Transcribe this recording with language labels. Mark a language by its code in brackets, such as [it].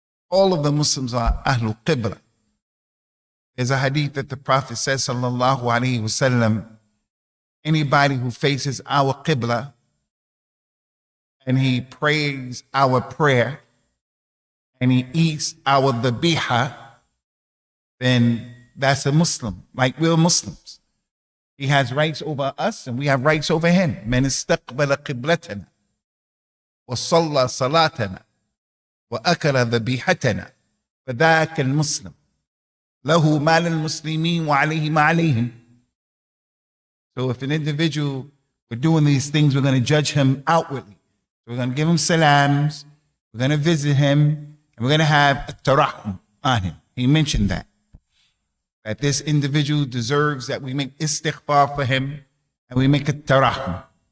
[en] All of the Muslims are Ahlul Qibla. There's a hadith that the Prophet says, sallallahu alaihi wasallam, anybody who faces our Qibla and he prays our prayer and he eats our dhabiha, then that's a Muslim, like we're Muslims. He has rights over us and we have rights over him. [ar] من استقبل قبلتنا وصلى صلاتنا وأكل ذبيحتنا فذاك المسلم له مال المسلمين وعليه ما عليهم. [en] So if an individual, we're doing these things, we're going to judge him outwardly. We're going to give him salams, we're going to visit him, and we're going to have a tarahum on him. He mentioned that this individual deserves that we make istighfar for him and we make a tarahum.